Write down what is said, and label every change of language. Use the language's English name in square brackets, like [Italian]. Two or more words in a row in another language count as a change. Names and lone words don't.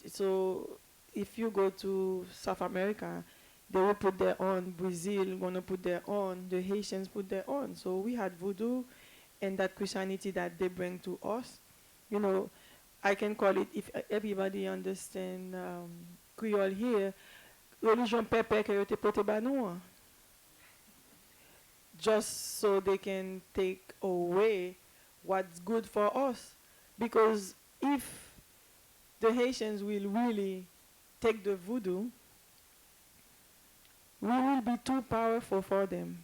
[English] So if you go to South America, they will put their own. Brazil gonna put their own. The Haitians put their own. So we had Voodoo and that Christianity that they bring to us. I can call it, if everybody understand Kreyol here, [Haitian Creole] religion pepe que yo te pote ba nou an. [English] Just so they can take away what's good for us. Because if the Haitians will really take the Voodoo, we will be too powerful for them.